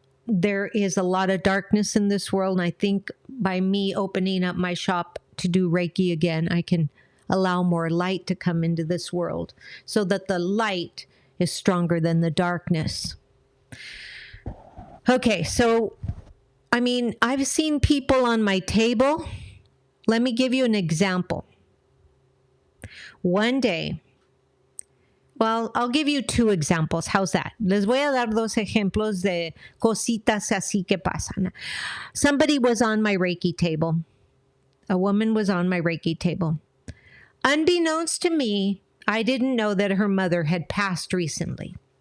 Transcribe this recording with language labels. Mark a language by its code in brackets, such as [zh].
[en] There is a lot of darkness in this world, and I think by me opening up my shop to do Reiki again, I can allow more light to come into this world so that the light is stronger than the darkness. Okay, so, I've seen people on my table. Let me give you an example. One day, well, I'll give you two examples. How's that? [es] Les voy a dar dos ejemplos de cositas así que pasan. [en] Somebody was on my Reiki table. A woman was on my Reiki table. Unbeknownst to me, I didn't know that her mother had passed recently.